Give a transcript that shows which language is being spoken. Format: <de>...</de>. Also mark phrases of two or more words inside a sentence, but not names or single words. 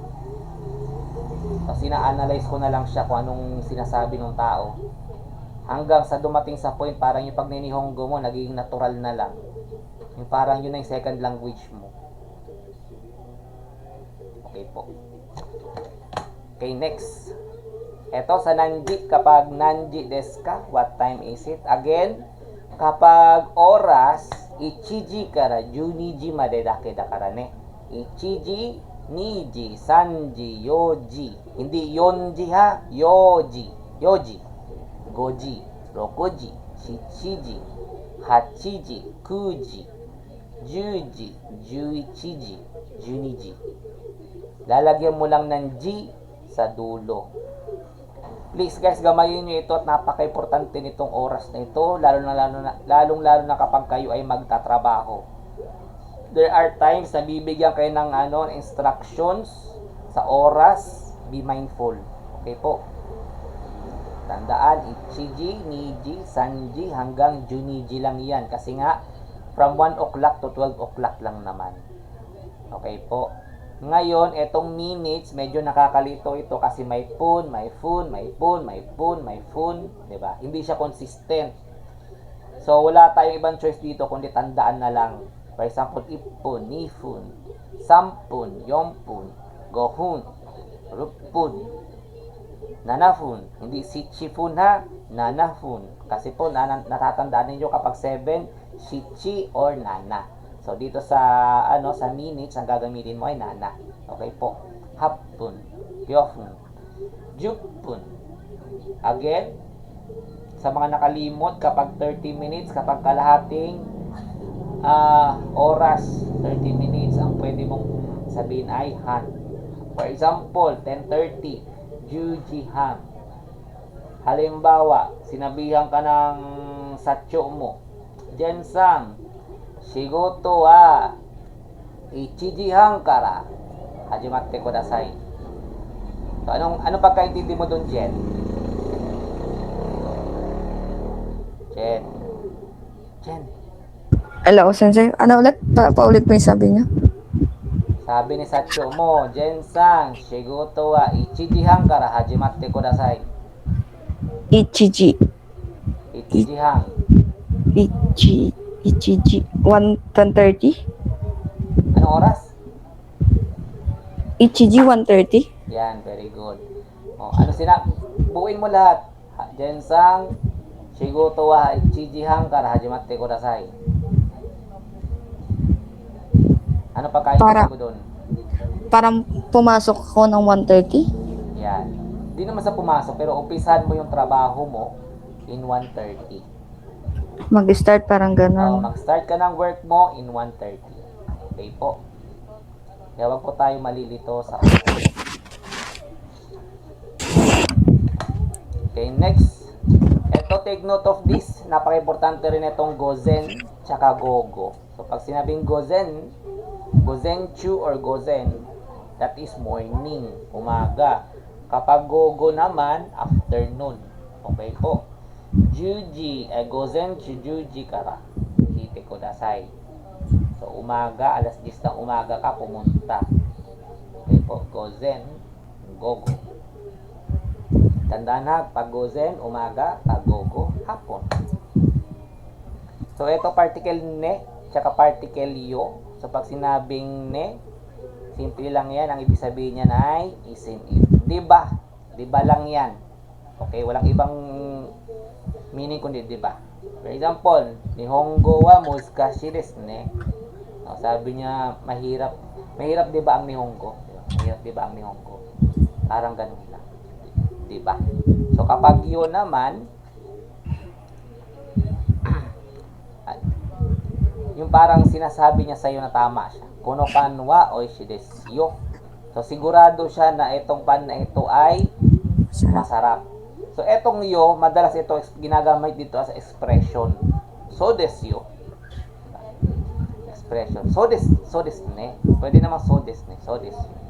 <tl>Kasi na-analyze ko na lang siya kung anong sinasabi ng tao. Hanggang sa dumating sa point, parang yung pag-ninihongo mo, naging natural na lang. Yung parang yun na yung second language mo. Okay po. Okay, next. Ito sa nanji, kapag</tl> <ja>なんじですか,</ja> <en>what time is it?</en> <tl>Again, kapag oras,</tl> <ja>いちじから 12時までだけだからね。1時, 2時, 3時, 4時. Hindi 4時ha, 4時. 4時, 5時, 6時, 7時, 8時, 9時, 10時, 11時, 12時.</ja> <tl>Lalagyan mo lang ng G sa dulo. Please guys, gamayin nyo ito at napaka-importante nitong oras na ito, lalong lalo na kapag kayo ay magtatrabaho.</tl> <en>There are times</en> <tl>na bibigyan kayo ng instructions sa oras,</tl> <en>be mindful.</en> <tl>Okay po. Tandaan,</tl> <ja>いちじ、にじ、さんじ,</ja> <tl>hanggang juniji lang yan. Kasi nga,</tl> <en>from 1 o'clock to 12 o'clock</en> <tl>lang naman. Okay po. Ngayon, etong minutes, medyo nakakalito ito kasi may phone, may phone, may phone, may phone, may phone. Diba? Hindi siya consistent. So, wala tayong ibang choice dito kundi tandaan na lang.</tl> <en>For example,</en> <tl>ipun,</tl> <ja>にふん、さんぷん、よんぷん、ごふん、ろっぷん、ななふん.</ja> <tl>Hindi shichifun ha, nanafun. Kasi po, natatandaan ninyo kapag 7, shichi or nana. So, dito sa minutes, ang gagamitin mo ay nana. Okay po.</tl> <ja>はっぷん、きゅうふん、じゅっぷん.</ja> <tl>Again, sa mga nakalimot, kapag 30 minutes, kapag kalahating oras, 30 minutes, ang pwede mong sabihin ay han.</tl> <en>For example,</en> <tl>10:30,</tl> <ja>じゅうじはん.</ja> <tl>Halimbawa, sinabihan ka ng satyo mo, Jensan,</tl> <ja>しごとは 1時半から始まってください.</ja> <tl>So, anong pagkaintindi mo doon, Jen? Jen. Hello, Sensei. Ano ulit? Paulit mo yung sabi niya? Sabi ni Satcho mo,</tl> <ja>Jen-san, しごとは 1時半から始まってください. 1時。 1時半. 1 時。1:30?</ja> <tl>Anong oras?</tl> <ja>1 時 1:30?</ja> <tl>Yan,</tl> <en>very good.</en> <tl>Buuin mo lahat.</tl> <ja>Jen-san, しごとは 1時半から始まってください.</ja> <tl>Ano pagkaintindi mo doon? Parang pumasok ako ng 1:30? Yan. Di naman sa pumasok, pero umpisahan mo yung trabaho mo in 1:30. Mag-start parang ganun. Mag-start ka ng work mo in 1:30. Okay po. Kaya wag po tayo malilito sa Okay, next. Ito,</tl> <en>take note of this.</en> <tl>Napaka-importante rin itong gozen tsaka gogo. So, pag sinabing gozen, gozenchu or gozen,</tl> <en>that is morning,</en> <tl>umaga. Kapag gogo naman, afternoon. Okay po.</tl> <ja>Gozenchu 10 時から聞いてください.</ja> <tl>So, umaga, alas 10 ng umaga ka pumunta. Okay po.</tl> <ja>ごぜん、ごご.</ja> <tl>Tandaan ha, pag gozen, umaga, pag gogo, hapon. So, ito particle ne, tsaka particle yo. So, pag sinabing ne, simple lang yan. Ang ibig sabihin niyan ay</tl> <en>isn't it.</en> <tl>Diba? Diba lang yan. Okay, walang ibang meaning kundi diba.</tl> <en>For example,</en> <ja>日本語はむずかしいですね.</ja> <tl>No, sabi niya, mahirap. Mahirap diba ang Nihongo? Mahirap diba ang Nihongo? Parang ganun lang. Diba? So, kapag yun naman, yung parang sinasabi niya sa'yo na tama siya.</tl> <ja>このパンはおいしいですよ.</ja> <tl>So, sigurado siya na itong pan na ito ay masarap. So, etong yo, madalas ito ginagamit dito as expression.</tl> <ja>そうですよ. Expression. そうですね.</ja> <tl>Pwede naman</tl> <ja>そうですね。そうです.</ja>